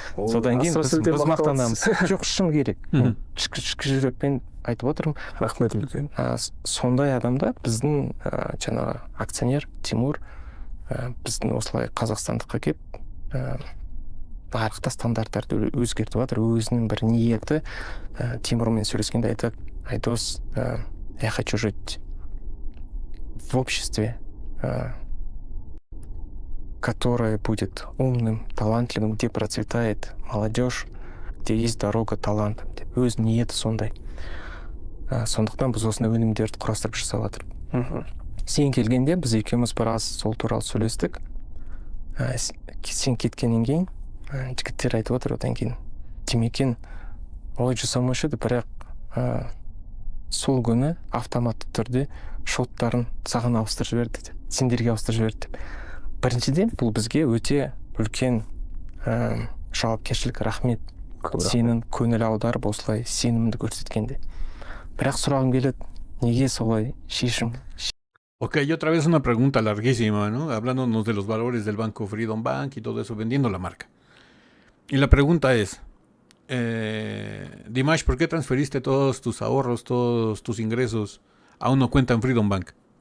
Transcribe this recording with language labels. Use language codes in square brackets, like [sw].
[kk] Содан кейін біз мақтанамыз. Жоқ, шын керек. Ішкі жүрекпен айтып отырмын. Рахмет үлкен. Сондай адамдар біздің жаңағы акционер Тимур біздің осылай Қазақстандыққа келіп нарықта стандарттарды өзгертіп жатыр. Өзінің бір ниеті. Тимурмен сөйлескенде айтады: Айдос, [ru] я хочу жить в обществе, которое будет умным, талантливым, где процветает молодежь, где есть дорога талантам [kk] деп. Өз ниеті сондай. Сондықтан біз осындай өнімдерді құрастырып жасап жатырмыз. Сен келгенде біз екеуміз біраз сол туралы сөйлестік. Сен кеткеннен кейін жігіттер айтып отыр, одан кейін Демекен ой жасамаушы еді, бірақ сол күні автоматты түрде шоттарын саған ауыстырып жіберді, сендерге ауыстырып жіберді деп. Біріншіден, бұл бізге өте үлкен жауапкершілік. Рахмет. Сенің көңіл аударып осылай сенімді көрсеткенде. Бірақ сұрағым келеді, неге солай шешім? [es] Ok, y otra vez una pregunta larguísima, ¿no? Hablándonos de los valores del banco Freedom Bank y todo eso, vendiendo la marca. Y la pregunta es, Dimash, ¿por qué transferiste todos tus ahorros, todos tus ingresos a una cuenta en Freedom Bank?